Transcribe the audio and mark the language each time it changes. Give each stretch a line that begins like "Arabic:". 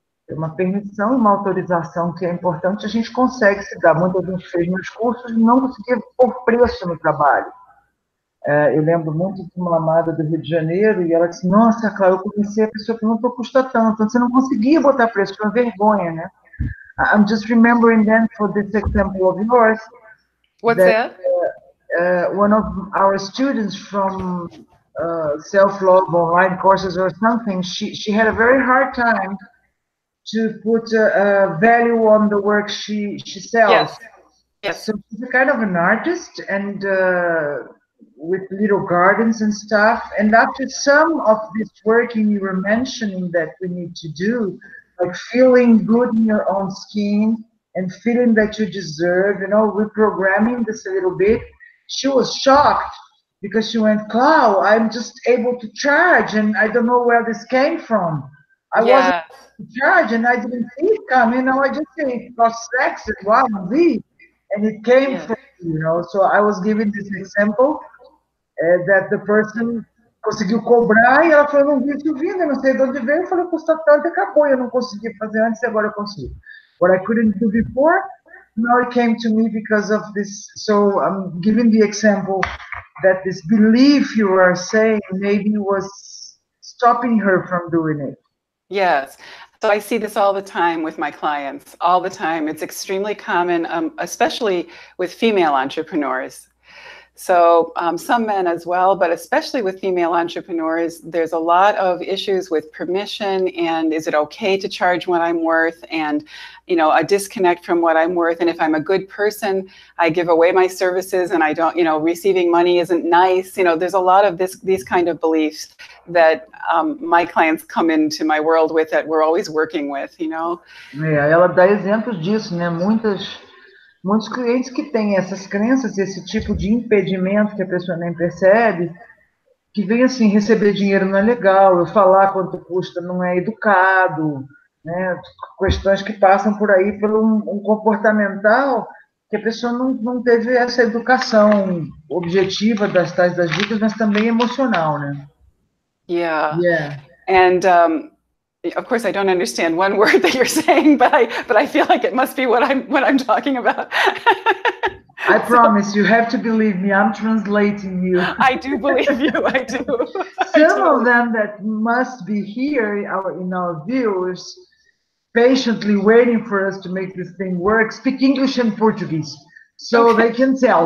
Portuguese: Uma permissão e uma autorização que é importante, a gente consegue se dar. Muita gente fez meus cursos e não conseguia pôr preço no trabalho. Eu lembro muito de uma amada do Rio de Janeiro, e ela disse, nossa, Cláudia, eu conheci a pessoa que não custa tanto. Você não conseguia botar preço, foi uma vergonha, né?
English: I'm just remembering then for this example of yours. What's that? One of our students from self-love online courses or something, she had a very hard time to put a value on the work she sells. Yes. So she's a kind of an artist, and with little gardens and stuff. And after some of this working you were mentioning that we need to do, like feeling good in your own skin and feeling that you deserve, reprogramming this a little bit, she was shocked because she went, Clau, I'm just able to charge, and I don't know where this came from. I wasn't able to charge, and I didn't see it coming. I just say it costs X and Y and Z, and it came from So I was giving this example that the person
Portuguese: conseguiu cobrar e ela falou, não vi isso vindo, eu não sei de onde veio. Eu falei, custa tanto, acabou, eu não consegui fazer antes e agora eu consigo.
English: What I couldn't do before, now it came to me because of this. So I'm giving the example that this belief you are saying maybe was stopping her from doing it. Yes. So I see this all the time with my clients, all the time. It's extremely common, especially with female entrepreneurs. So some men as well, but especially with female entrepreneurs, there's a lot of issues with permission and is it okay to charge what I'm worth, and a disconnect from what I'm worth. And if I'm a good person, I give away my services and I don't, receiving money isn't nice. There's a lot of these kind of beliefs that my clients come into my world with, that we're always working with,
Portuguese: Ela dá exemplos disso, né? Muitos clientes que têm essas crenças, esse tipo de impedimento que a pessoa nem percebe, que vem assim, receber dinheiro não é legal, eu falar quanto custa não é educado, né? Questões que passam por aí pelo um comportamental que a pessoa não teve essa educação objetiva das tais das dicas, mas também emocional, né?
English: Yeah. And of course, I don't understand one word that you're saying, but I feel like it must be what I'm talking about. I promise you have to believe me. I'm translating you. I do believe you. I do. Some of them that must be here in our views, patiently waiting for us to make this thing work, speak English and Portuguese, so they can tell.